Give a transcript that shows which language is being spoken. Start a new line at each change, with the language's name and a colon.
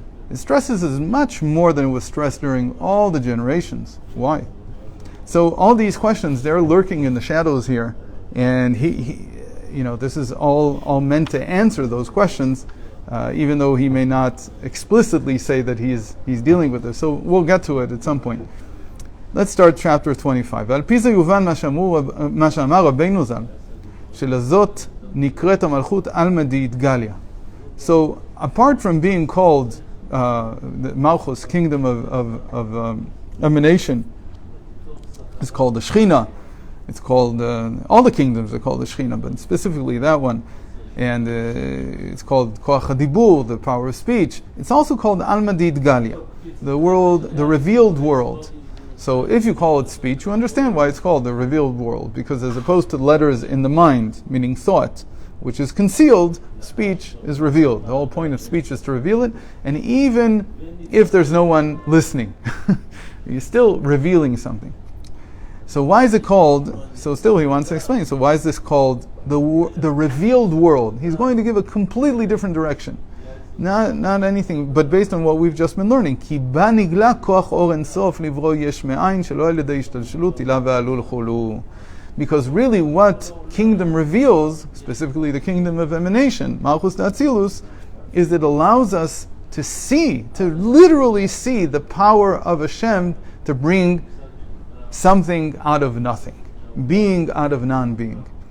English: It stresses as much more than it was stressed during all the generations. Why? So all these questions, they're lurking in the shadows here, and this is all meant to answer those questions, even though he may not explicitly say that he's dealing with this. So we'll get to it at some point. Let's start chapter 25.
Hebrew: על פי זה יובן מה שאמר רבינו ז"ל, שלזאת נקראת המלכות עלמא דאיתגליה.
English: So apart from being called the Malchus, kingdom of emanation, it's called the Shechina. It's called, all the kingdoms are called the Shechina, but specifically that one. And it's called Koach HaDibur, the power of speech. It's also called Alma D'Itgalia, the world, the revealed world. So if you call it speech, you understand why it's called the revealed world, because as opposed to letters in the mind, meaning thought, which is concealed, speech is revealed. The whole point of speech is to reveal it, and even if there's no one listening, you're still revealing something. So why is it called, so still he wants to explain, so why is this called the revealed world? He's going to give a completely different direction. Not anything, but based on what we've just been learning.
Hebrew: כי בה נגלה כוח אור אינסוף לברוא יש מאין שלא על ידי השתלשלות הילה ועלול חולו.
English: Because really what kingdom reveals, specifically the kingdom of emanation, Malchus D'Atzilus, is it allows us to see, to literally see the power of Hashem to bring something out of nothing, being out of non-being.